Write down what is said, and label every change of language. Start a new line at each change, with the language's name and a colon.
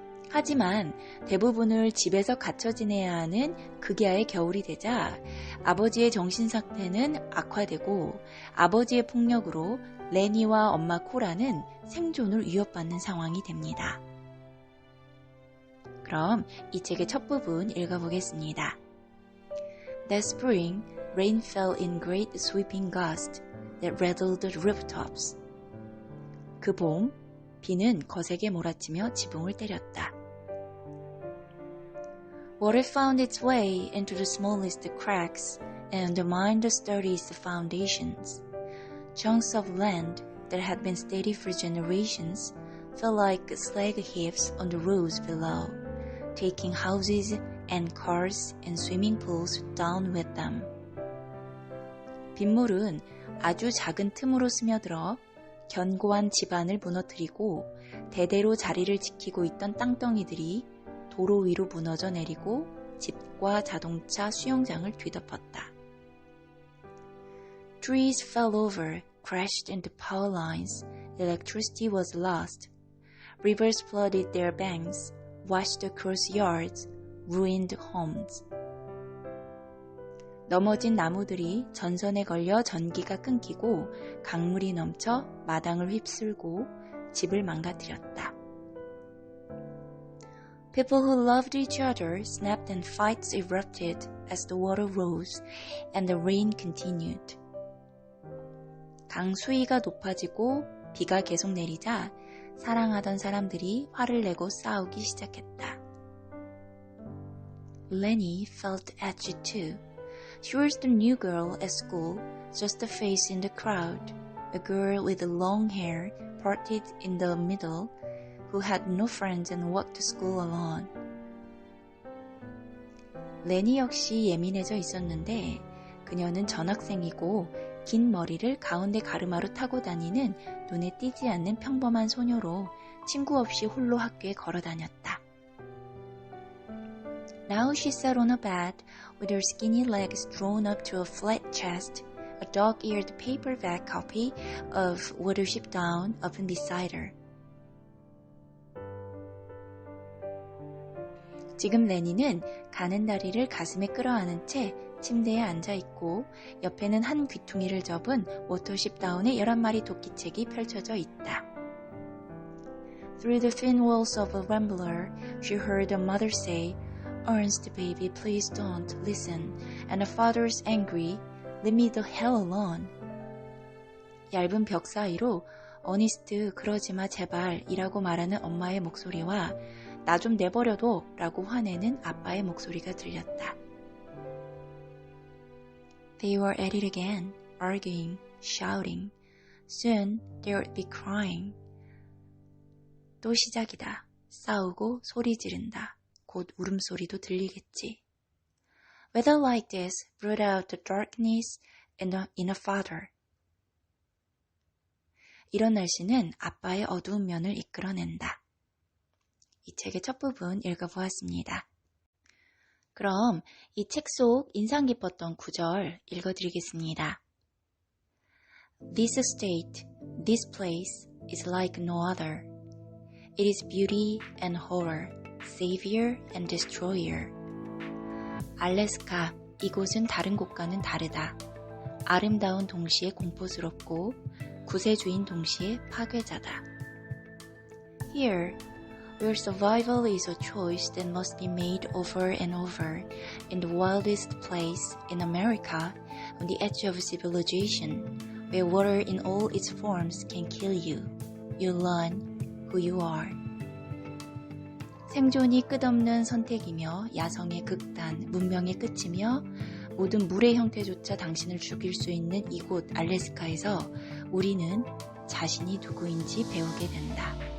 Korean: 하지만 대부분을 집에서 갇혀 지내야 하는 극야의 겨울이 되자 아버지의 정신상태는 악화되고 아버지의 폭력으로 레니와 엄마 코라는 생존을 위협받는 상황이 됩니다. 그럼 이 책의 첫 부분 읽어보겠습니다.
English: That spring, rain fell in great sweeping gusts that rattled the rooftops.
Korean: 그 봄, 비는 거세게 몰아치며 지붕을 때렸다.
English: Water found its way into the smallest cracks and undermined the sturdiest foundations. Chunks of land that had been steady for generations fell like slag heaps on the roads below, taking houses and cars and swimming pools down with them.
Korean: 빗물은 아주 작은 틈으로 스며들어 견고한 집안을 무너뜨리고 대대로 자리를 지키고 있던 땅덩이들이 도로 위로 무너져 내리고 집과 자동차 수영장을 뒤덮었다.
English: Trees fell over, crashed into power lines, electricity was lost. Rivers flooded their banks, washed across yards, ruined homes.
Korean: 넘어진 나무들이 전선에 걸려 전기가 끊기고 강물이 넘쳐 마당을 휩쓸고 집을 망가뜨렸다.
English: People who loved each other snapped and fights erupted as the water rose and the rain continued.
Korean: 강 수위가 높아지고 비가 계속 내리자 사랑하던 사람들이 화를 내고 싸우기 시작했다.
English: Lenny felt edgy too. She was the new girl at school, just a face in the crowd, a girl with long hair parted in the middle, who had no friends and walked to school alone.
Korean: 레니 역시 예민해져 있었는데 그녀는 전학생이고 긴 머리를 가운데 가르마로 타고 다니는 눈에 띄지 않는 평범한 소녀로 친구 없이 홀로 학교에 걸어 다녔다.
English: Now she sat on a bed with her skinny legs drawn up to a flat chest, a dog-eared paperback copy of Watership Down open beside her.
Korean: 지금 레니는 가는 다리를 가슴에 끌어안은 채 침대에 앉아있고 옆에는 한 귀퉁이를 접은 워터십 다운의 11마리 도끼책이 펼쳐져 있다.
English: Through the thin walls of a rambler, she heard a mother say, Ernst, baby, please don't listen. And a father's angry, leave me the hell alone.
Korean: 얇은 벽 사이로 어니스트, 그러지마 제발 이라고 말하는 엄마의 목소리와 나 좀 내버려둬 라고 화내는 아빠의 목소리가 들렸다.
English: They were at it again, arguing, shouting. Soon they would be crying.
Korean: 또 시작이다. 싸우고 소리 지른다. 곧 울음소리도 들리겠지.
English: Weather like this brought out the darkness in a father.
Korean: 이런 날씨는 아빠의 어두운 면을 이끌어낸다. 이 책의 첫 부분 읽어보았습니다. 그럼 이 책 속 인상 깊었던 구절 읽어드리겠습니다.
English: This estate, this place is like no other. It is beauty and horror, savior and destroyer.
Korean: 알래스카, 이곳은 다른 곳과는 다르다. 아름다운 동시에 공포스럽고 구세주인 동시에 파괴자다.
English: Here, where survival is a choice that must be made over and over, in the wildest place in America, on the edge of civilization, where water in all its forms can kill you, you learn who you are.
Korean: 생존이 끝없는 선택이며 야성의 극단, 문명의 끝이며 모든 물의 형태조차 당신을 죽일 수 있는 이곳 알래스카에서 우리는 자신이 누구인지 배우게 된다.